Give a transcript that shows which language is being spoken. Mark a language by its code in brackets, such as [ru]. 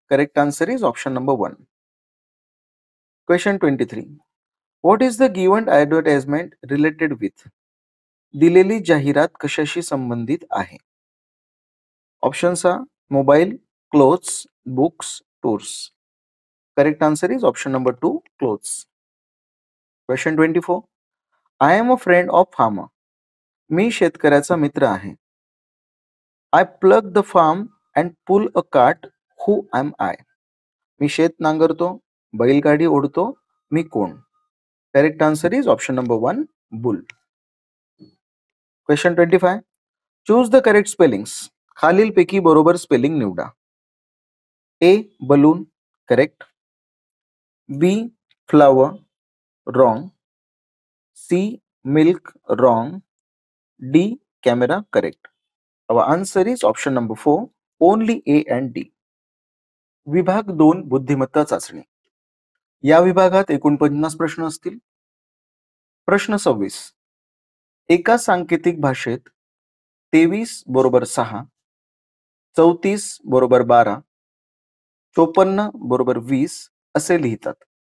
[en] Correct answer is option number 1. Question 23. What is the given advertisement related with? [mr] दिलेली जाहिरात कशाशी संबंधित आहे? [en] Options are mobile, clothes, books, tours. Correct answer is option number 2, clothes. Question 24. I am a friend of farmer. [mr] मी शेतकऱ्याचा मित्र आहे. [en] I plug the farm and pull a cart. Who am I? [mr] मी शेत नांगरतो, बैलगाडी ओढतो, मी कोण? [en] Correct answer is option number 1, bull. Question 25. Choose the correct spellings. [mr] खालीलपैकी बरोबर spelling निवडा. [en] A. Balloon. Correct. B. Flower. Wrong. C. Milk. Wrong. D. Camera. Correct. Our answer is option number 4, only A and D. [mr] विभाग 2 बुद्धिमत्ता चाचणी. या विभागात एकूण 50 प्रश्न असतील. प्रश्न 26. एका सांकेतिक भाषेत 23 बरोबर 6, 34 बरोबर 12, 54 बरोबर 20 असे लिहितात.